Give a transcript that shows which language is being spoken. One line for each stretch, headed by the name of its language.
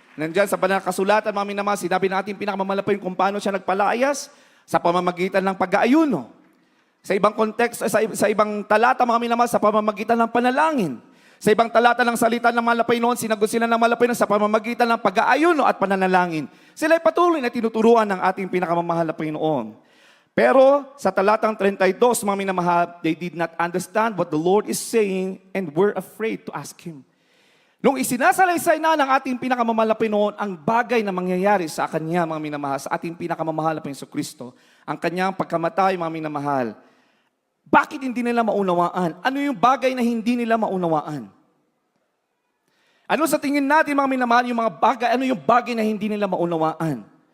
Filipino: Nandyan sa banal na kasulatan, mga minamahal, sinabi ng ating pinakamamahal na Panginoon kung paano siya nagpalayas sa pamamagitan ng pag-aayuno. Sa ibang kontekst, sa ibang talata, mga minamahal, sa pamamagitan ng panalangin. Sa ibang talata ng salita ng mahal na Panginoon, sinagot sila ng mahal na Panginoon sa pamamagitan ng pag-aayuno at pananalangin. Sila ay patuloy na tinuturuan ng ating pinakamamahal na Panginoon. Pero sa talatang 32, mga minamahal,
English: they did not understand what the Lord is saying and were afraid to ask Him.
Filipino: Nung isinasalaysay na ng ating pinakamamahal na Panginoon ang bagay na mangyayari sa Kanya, mga minamahal, sa ating pinakamamahal na Panginoon Kristo, ang Kanyang pagkamatay, mga minamahal, bakit hindi nila maunawaan? Ano yung bagay na hindi nila maunawaan? Ano sa tingin natin, mga minamahal, ano yung bagay na hindi nila maunawaan?